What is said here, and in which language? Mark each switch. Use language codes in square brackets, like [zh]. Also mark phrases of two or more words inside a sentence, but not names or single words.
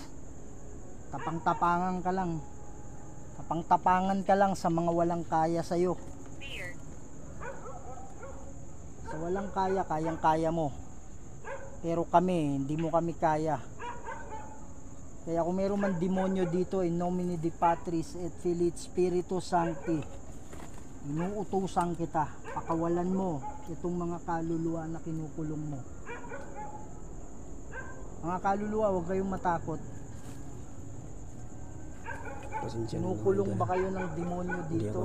[tl] Tapang-tapangan ka lang. Tapang-tapangan ka lang sa mga walang kaya sa'yo. Fear. Sa walang kaya, kayang-kaya mo. Pero kami, hindi mo kami kaya. Kaya kung meron man demonyo dito, [la] in nomine Dei Patris et Filii et Spiritus Sancti, [tl] inuutusan kita, pakawalan mo itong mga kaluluwa na kinukulong mo. Mga kaluluwa, huwag kayong matakot. Pasensya na mga Kinukulong idol. ba kayo ng demonyo Hindi ako